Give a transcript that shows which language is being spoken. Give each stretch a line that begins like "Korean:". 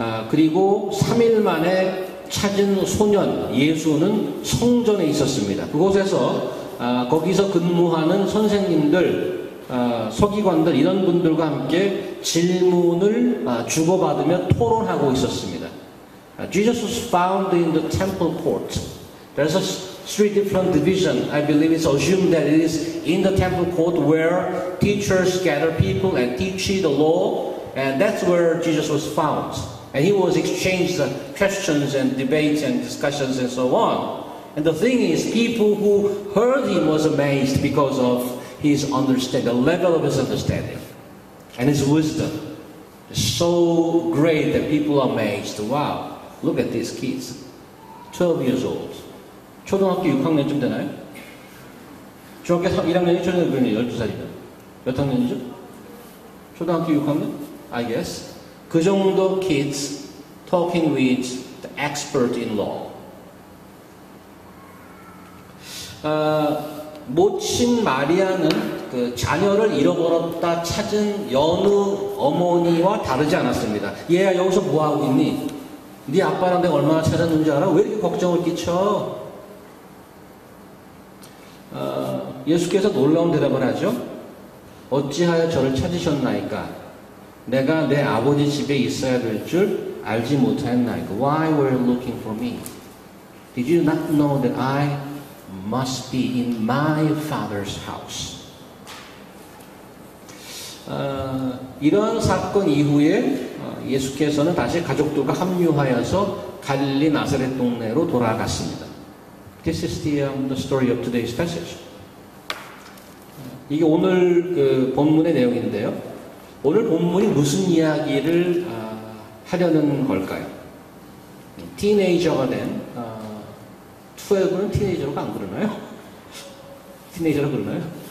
Korean: 그리고 3일 만에 찾은 소년 예수는 성전에 있었습니다. 그곳에서 거기서 근무하는 선생님들, 서기관들 이런 분들과 함께 질문을 주고받으며 토론하고 있었습니다.
English: Jesus was found in the temple court. There's three different divisions. I believe it's assumed that it is in the temple court where teachers gather people and teach the law, and that's where Jesus was found. And he was exchanged questions and debates and discussions and so on. And the thing is, people who heard him was amazed because of his understanding, the level of his understanding and his wisdom. It's so great that people are amazed. Wow, look at these kids, 12 years old.
Korean: 초등학교 6학년쯤 되나요? 중학교 1학년이 초등학교 12살이면 몇 학년이죠? 초등학교 6학년?
English: I guess.
Korean: 그 정도
English: kids talking with the expert in law.
Korean: 모친 마리아는 그 자녀를 잃어버렸다 찾은 여느 어머니와 다르지 않았습니다. 얘야 여기서 뭐하고 있니? 네 아빠랑 내가 얼마나 찾았는지 알아? 왜 이렇게 걱정을 끼쳐? 예수께서 놀라운 대답을 하죠. 어찌하여 저를 찾으셨나이까? 내가 내 아버지 집에 있어야 될 줄 알지 못하였나이까?
English: Why were you looking for me? Did you not know that I must be in my father's house?
Korean: 이러한 사건 이후에 예수께서는 다시 가족들과 합류하여서 갈릴리 나사렛 동네로 돌아갔습니다.
English: This is the story of today's passage.
Korean: 이게 오늘 그 본문의 내용인데요. 오늘 본문이 무슨 이야기를 하려는 걸까요? 티네이저가 된 12는 티네이저로 안 그러나요? 티네이저로 그러나요?